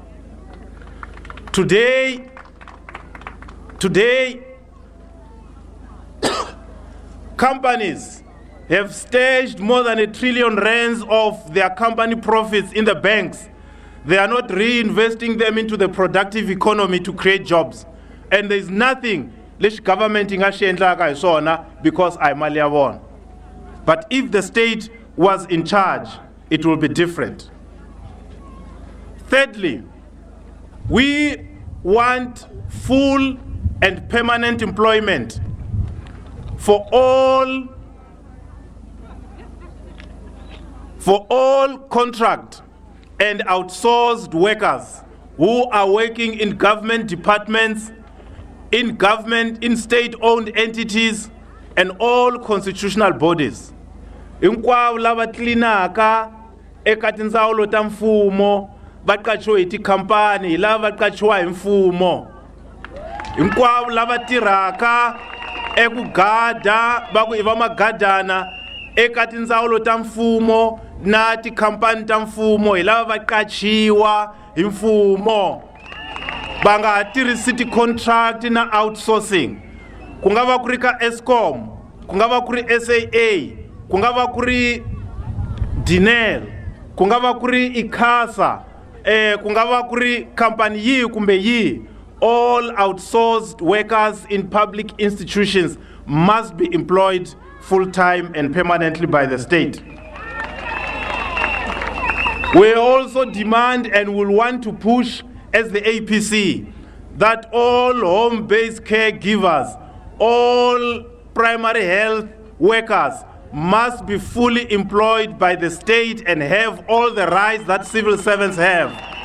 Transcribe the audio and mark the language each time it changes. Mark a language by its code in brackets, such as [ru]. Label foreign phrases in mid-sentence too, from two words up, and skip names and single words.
[en] Today, companies have staged more than R1 trillion of their company profits in the banks. They are not reinvesting them into the productive economy to create jobs. And there is nothing [ts] lexi government inga xi endlaka hi swona because a hi mali ya vona. [en] But if the state was in charge, it will be different. Thirdly, we want full and permanent employment for all contract and outsourced workers who are working in government departments, in state-owned entities, and all constitutional bodies. [ts] Hinkwavo lava tlinaka eka tindzawulo ta mfumo va qachiwe hi tikhampani hi lava va qachiwa hi mfumo. Hinkwavo lava tirhaka eku gada va ku i va magadana eka tindzawulo ta mfumo na tikhampani ta mfumo hi lava va qachiwa hi mfumo. Va nga ha tirhisi ti-contract na outsourcing. Ku nga va ku ri ka Eskom, ku nga va ku ri SAA, ku nga va ku ri Dinel, ku nga va ku ri ICASA, ku nga va ku ri company yihi kumbe yihi. [en] All outsourced workers in public institutions must be employed full-time and permanently by the state. We also demand and will want to push as the APC that all home-based caregivers, all primary health workers must be fully employed by the state and have all the rights that civil servants have.